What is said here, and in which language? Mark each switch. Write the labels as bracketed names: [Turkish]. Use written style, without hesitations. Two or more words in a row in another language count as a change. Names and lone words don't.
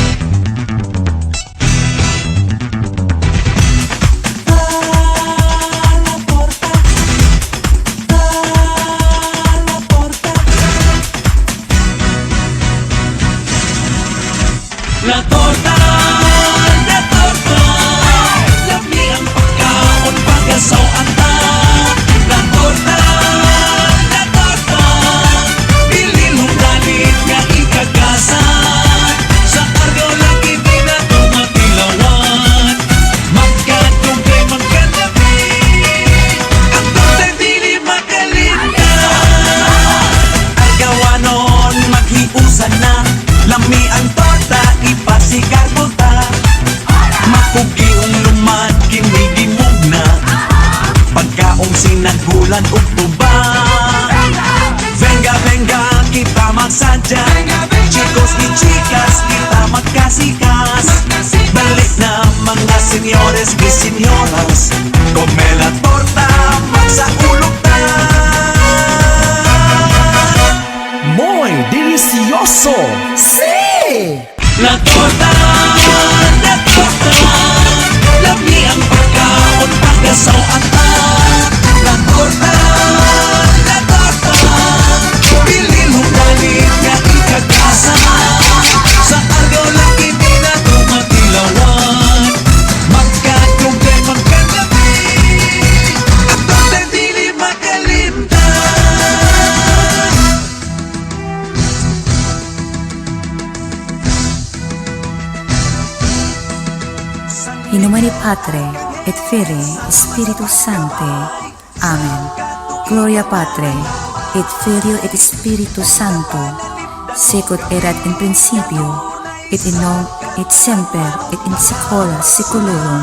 [Cebuano] La torta, lami ang pagkaon pagkasawan ta. La torta, bilin mong galit nga ikagasan. Sa Argao lagi di na tumatilawan. Magkatugay, magkatabi, ang torta'y dili makalintan. Argawanon maghiusan na, lami ang torta ipasigar buta. Makugi ang lumad kinigimog na, pagkaong sinagulan ug tuba. [Spanish] Venga, venga, [Cebuano] kita magsadya, [Spanish] chicos y chicas, [Cebuano] kita magkasikas. Balik na mga [Spanish] senyores y senyoras, come la torta, [Cebuano] magsaulog ta. [Spanish] Muy delicioso. Sí. [Cebuano] La torta, lami ang pagkaon pagkasawan ta. La torta, bilin mong galit nga ikagasan. Sa Argao lagi di na tumatilawan. Magkatugay, magkatabi, ang torta'y dili makalimtan. [Latin] In nomine Patre, et Filii, Spiritus Sancti. Amen. Gloria Patre, et Filio, et Spiritus Sancto, sicut erat in principio, et in nunc, et semper, et in saecula saeculorum.